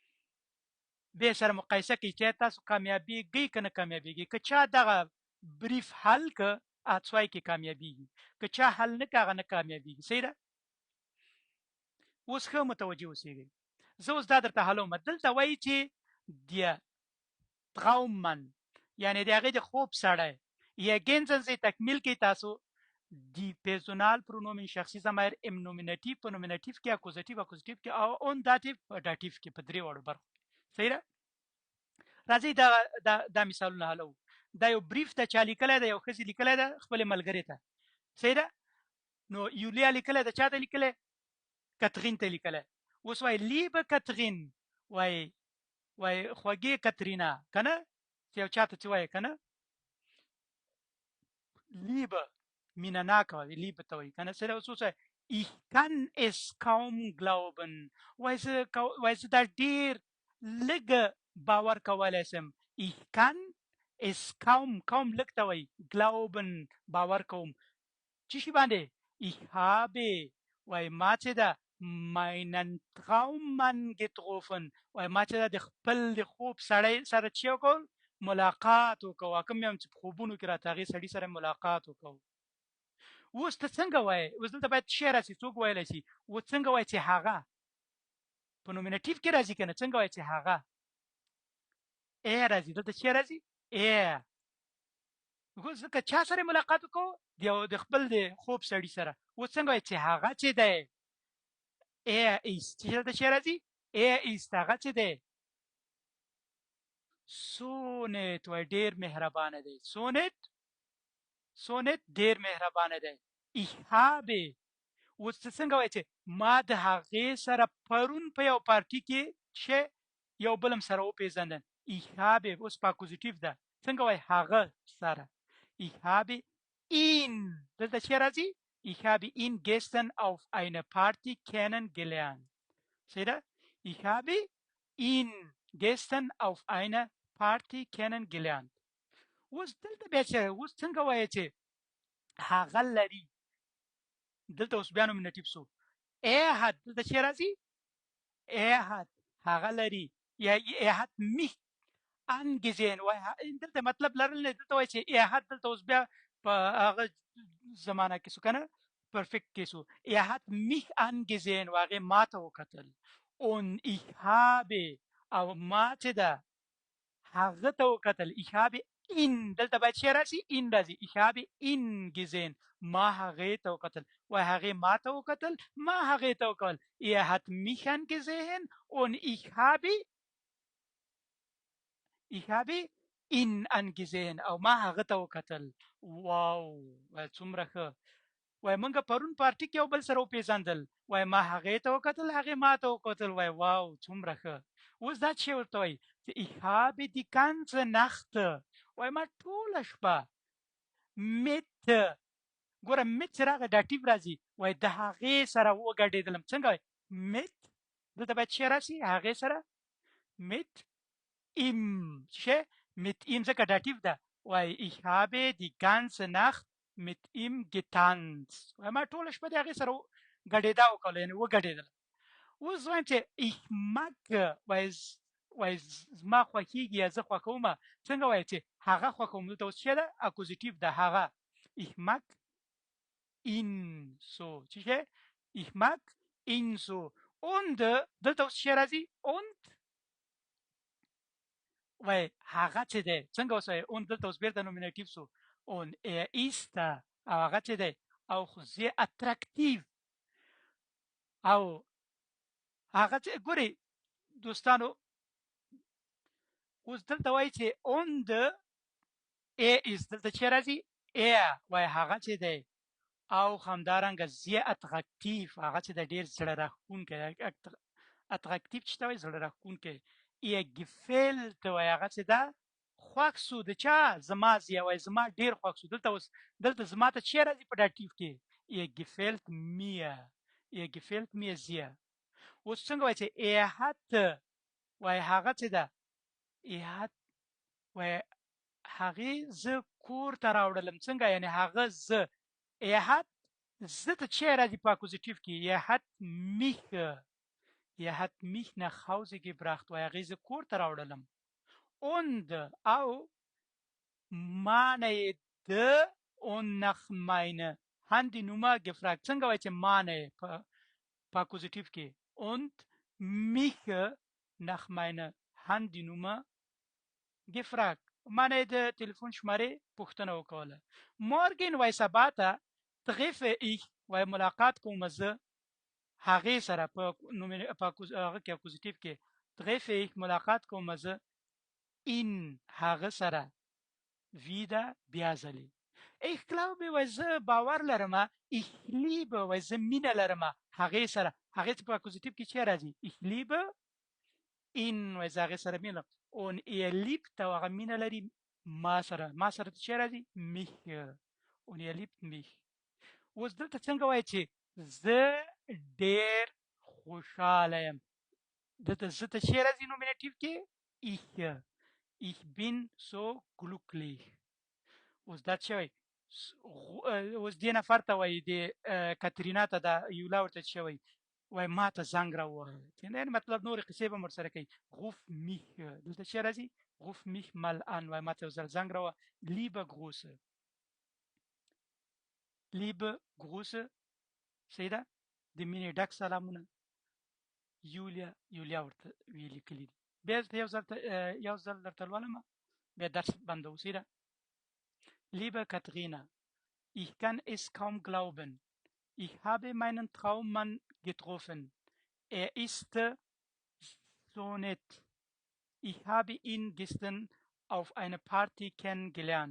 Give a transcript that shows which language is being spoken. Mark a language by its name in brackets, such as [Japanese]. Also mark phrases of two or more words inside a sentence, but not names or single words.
[Pashto] به سره مقایسه کوي چې تاسو کامیابیږئ که نه کامیابیږئ که چا دغه بریف حل که اڅوای کې کامیابیږي که چا حل نه که هغه نه کامیابیږي صحیح ده اوس ښه متوجه اوسئ زه اوس دا درته حلوم دلته وایي چې [German] der Traummann [Pashto] یعنی د هغې د خوب سړی [German] ergänzen Sie [Pashto] تکمیل کوي تاسو [German] die Personalpronomen [Pashto] شخصي ضمایر [German] im Nominativ [Pashto] په نومینټیو کې اکوزیټیو کې او اون داتیو په داتیو کې په درې واړو برخو صحیح ده راځئ دا مثالونه حلو دا یو بریف ته چا لیکلی ده یو ښځې لیکلی ده خپلې ملګرې ته صحیح ده نو یولیا لیکلی ده چا ته لیکلی کترین ته لیکلی اوس وایي لیبه کترین وایي خوږې کترینا کنه چې یو چاته چې وایي کنه لیبه مینه ناکه وایي لیبه ته وایي کنه سره اوس وایي [German] ich kann es kaum glauben [Pashto] وایي زه دا ډېر لږه باور کولی شم [German] ich kann es kaum [Pashto] لږ ته وایي glauben باور کوم چې شي باندې [German] ich habe [Pashto] وایي ما چې ده [German] meinen Traummann getroffen [Pashto] وای ما چې د خپل د خوب سړی سره چې وکړ ملاقات وکړو کوم یم چې په خوبونو کې راته هغې سړي سره ملاقات وکړو اوس ته څنګه وایې اوس دلته باید شی راسي څوک ویلی شي اوس څنګه وایې چې هغه په نومینټیو کې راځي کنه څنګه وایي چې هغه ا راځي دلته چې راځي ا خو ځکه چا سره ملاقات وکړو د خپل د خوب سړي سره و څنګه وایي چې هغه چې دی ا ایست چې دلته چې راځي ا ایست هغه چې دی سونت وای ډیر مهربانه دی سونت ډیر مهربانه دی [German] ich habe [Pashto] اوس څنګه وایي چې ما د هغې سره پرون په یو پارټي کې چې یو بل هم سره وپېژندل [German] ich habe [Pashto] اوس پاکوزیټیو ده څنګه وایي هغه سره [German] ich habe [Pashto] ihn دلته چې راځي [German] ich habe ihn gestern auf einer Party kennengelernt seht ihr ich habe ihn gestern auf einer Party kennengelernt [Pashto] اوس دلته بیا چې اوس څنګه وایي چې هغه لري دلته اوس بیا نومینټیو شو [German] er hat [Pashto] دلته چې راځي [German] er hat [Pashto] هغه لري یا [German] er hat mich angesehen [Pashto] وای دلته مطلب لرل نه دلته وایي چې [German] er hat [Pashto] دلته اوس بیا په هغه زمانه کې شو کنه پرفیکټ کې شو [German] er hat mich angesehen [Pashto] واغه ما ته وکتل [German] und ich habe [Pashto] او ما چې ده هغه ته وکتل [German] ich habe ihn [Pashto] دلته باید چې راشي ihn راځي [German] ich habe ihn gesehen [Pashto] ما هغه ته وکتل وای هغه ما ته وکتل ما هغه ته وکتل [German] er hat mich angesehen und ich habe ihn angesehen [Pashto] او ما هغه ته وکتل واو وای څومره ښه وای مونږ پرون پارټي کې یو بل سره وپېژندل وای ما هغه ته وکتل هغه ما ته وکتل وای واو څومره ښه اوس دا چې ورته وای [German] ich habe die ganze Nacht [Pashto] وای ما ټوله شپه mit ګوره mit سره هغه داتیو راځي وای د هغې سره وګډېدلم څنګه وای mit دلته باید چې راشي هغې سره [German] mit ihm [Pashto] چې [German] mit ihm [Pashto] ځکه داتیو ده وای [German] ich habe die ganze Nacht mit ihm getanzt [Pashto] وای ما ټوله شپه د هغې سره ګډېدا وکړله یعنې وګډېدلم اوس وایم چې [German] ich mag [Pashto] وای زما خوښېږي یا زه خوښوم څنګه وایي چې هغه خوښوم دلته اوس څه ده اکوزیټیو ده هغه [German] ich mag ihn so [Pashto] چې [German] ich mag ihn so und [Pashto] دلته اوس څه راځي und وای هغه چې دی څنګه اوس وایي und دلته اوس بیرته نومینټیو شو [German] und er ist [Pashto] او هغه چې دی او خو [German] sehr attraktiv [Pashto] او هغه چې ګوري دوستانو اوس دلته وایي چې [German] und er ist [Pashto] دلته چې راځي er وای هغه چې دی او همدارنګه [German] sehr attraktiv [Pashto] هغه چې د ډیر زړه راښکونکی attraktiv چې ته وایي زړه راښکونکی [German] ihr gefällt [Pashto] وای هغه چې ده خوښ سو د چا زما زیه وای زما ډیر خوښ سو دلته اوس دلته زما ته چې راځي په داتیو کې ihr [German] gefällt mir sehr [Pashto] اوس څنګه وایي چې [German] er hat [Pashto] وای هغه چې ده [German] er hat [Pashto] وای هغې زه کور ته راوړلم څنګه یعنې هغه زه [German] er hat [Pashto] زه ته چې راځي په اکوزیټیو کې [German] er hat mich nach Hause gebracht [Pashto] وای هغې زه کور ته راوړلم und او meine [German] und nach meine Handynummer gefragt [Pashto] څنګه وای چې meine په اکوزیټیو کې [German] und mich nach meiner Handynummer gefragt [Pashto] معنی د تلیفون شمارې پوښتنه وکوله morgen وای سبا ته [German] treffe ich [Pashto] وای ملاقات کوم زه هغې سره په هغه کې اکوزیټیو کې [German] treffe ich [Pashto] ملاقات کوم زه in هغه سره wieder بیا ځلې [German] ich glaube [Pashto] وای زه باور لرم [German] ich liebe [Pashto] وای زه مینه لرم هغې سره هغې په اکوزیټیو کې چې راځي [German] ich liebe in [Pashto] وای زه هغې سره مینه und er liebt او هغه مینه لري ما سره چې راځي [German] mich und er [Pashto] liebt mich اوس دلته څنګه وایي چې زه ډېر خوشحاله یم دلته زه ته چې راځي نومینټیو کې [German] ich bin so glücklich [Pashto] اوس دا څه وایي اوس دې نفر ته وایي د کاترینا ته دا یولا ورته څه وایي وای ما ته زنګ راووهه یعنې مطلب نورې قصې به هم ورسره کوي [German] ruf mich [Pashto] دلته څه راځي [German] ruf mich mal an [Pashto] وای ما ته یو ځل زنګ راووهه [German] liebe Grüße [Pashto] صحیح ده د مینې ډک سلامونه یولیا ورته ویلي کړي دي. بیا یو ځل درته لولم بیا درس بندوو. [German] سیده Liebe Katharina, ich kann es kaum glauben. Ich habe meinen Traummann getroffen. Er ist so nett. Ich habe ihn gestern auf einer Party kennengelernt.